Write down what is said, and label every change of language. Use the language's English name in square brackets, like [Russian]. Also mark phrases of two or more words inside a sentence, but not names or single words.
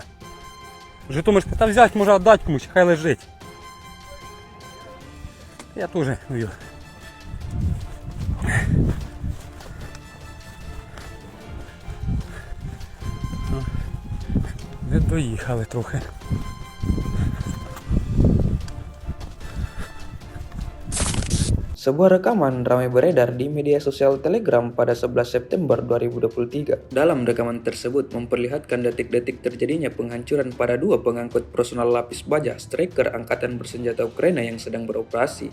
[Ukrainian] Житомирська, та взяти може віддати комусь, хай лежить. Я теж вів. Не доїхали трохи. [Indonesian] Sebuah rekaman ramai beredar di media sosial Telegram pada 11 September 2023. Dalam rekaman tersebut memperlihatkan detik-detik terjadinya penghancuran pada dua pengangkut personal lapis baja striker Angkatan Bersenjata Ukraina yang sedang beroperasi.